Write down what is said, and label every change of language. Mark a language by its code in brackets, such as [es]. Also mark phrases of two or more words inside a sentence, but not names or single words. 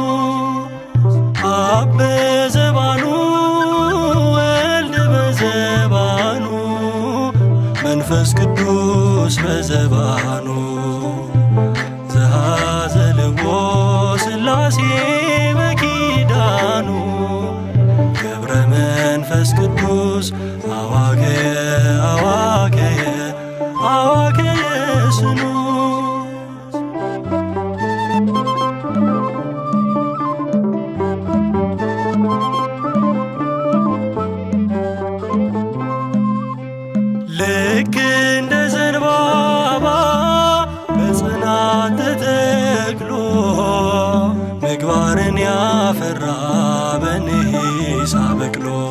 [gez] አብ በዘባኑ ወልድ በዘባኑ መንፈስ ቅዱስ በዘባኑ ዘኀዘልዎ ሥላሴ በኪዳኑ ገብረ መንፈስ ቅዱስ አዋከየ አዋከየ አዋከየ ስኑ [am] ልክ እንደ ዘንባባ በጽናት ተተክሎ ምግባርን ያፈራ በኒሳ በቅሎ